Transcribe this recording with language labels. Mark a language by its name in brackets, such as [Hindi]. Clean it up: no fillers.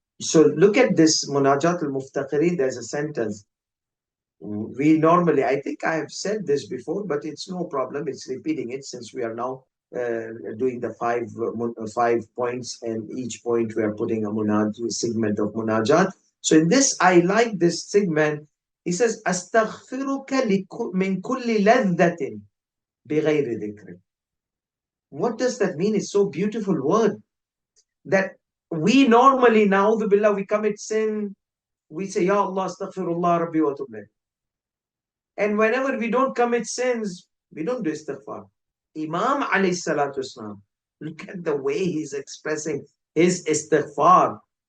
[English] So look at this munajat al-muftaqireen. There's a sentence. We normally, I think I have said this before, but it's no problem. It's repeating it, since we are now doing the five points, and each point we are putting a segment of munajat. So in this, I like this segment. He says, [Arabic] أستغفرك من كل لذة بغير ذكر. [English] What does that mean? It's so beautiful word that we normally, na'udhu billah, we commit sin. We say, Ya Allah, astaghfirullah, Rabbi wa tub ilayh. And whenever we don't commit sins, we don't do istighfar. Imam alayhi salatu wasalam, look at the way he's expressing his istighfar.